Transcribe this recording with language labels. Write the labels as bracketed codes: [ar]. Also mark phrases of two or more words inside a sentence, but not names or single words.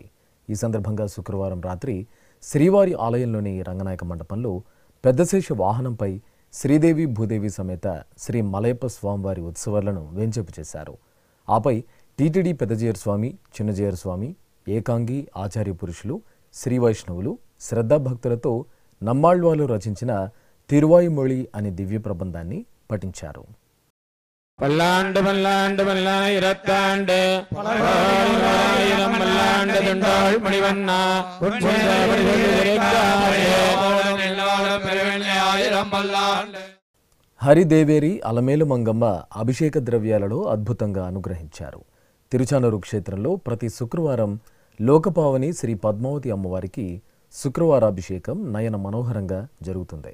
[te] ఈ సందర్భంగా శుక్రవారం రాత్రి శ్రీవారి ఆలయంలోని రంగనాయక మండపంలో పెద్దశేష వాహనంపై శ్రీదేవి భూదేవి సమేత శ్రీ మలయప్ప స్వామివారి ఉత్సవాలను వేంచేపు చేశారు. ఆపై టీటీడీ పెద్దజీయర్ స్వామి, చిన్నజీయర్ స్వామి, ఏకాంగి ఆచార్య పురుషులు, శ్రీ వైష్ణవులు శ్రద్ధాభక్తులతో నమ్మాళ్వాలు రచించిన తిరువాయుమొళి అనే దివ్య ప్రబంధాన్ని పఠించారు. [ta] பல்லாண்டு பல்லாண்டு பல்லாயிரத்தாண்டு பல்லாயிரம் பல்லாண்டு துண்டாள் மணிவண்ணா [te] హరిదేవేరి అలమేలు మంగమ్మ అభిషేక ద్రవ్యాలలో అద్భుతంగా అనుగ్రహించారు. తిరుచానూరు క్షేత్రంలో ప్రతి శుక్రవారం లోకపావని శ్రీ పద్మావతి అమ్మవారికి శుక్రవారాభిషేకం నయన మనోహరంగా జరుగుతుంది.